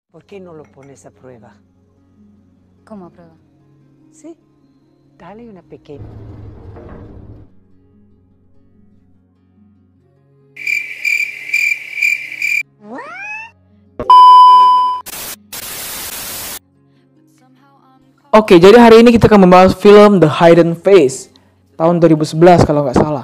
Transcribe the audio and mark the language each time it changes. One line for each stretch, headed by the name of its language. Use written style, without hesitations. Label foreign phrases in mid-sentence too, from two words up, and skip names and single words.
Spanish: ¿Por qué no lo pones a prueba? ¿Cómo a prueba? Sí, dale una pequeña.
Indonesian: Oke, jadi hari ini kita akan membahas film The Hidden Face tahun 2011 kalau nggak salah.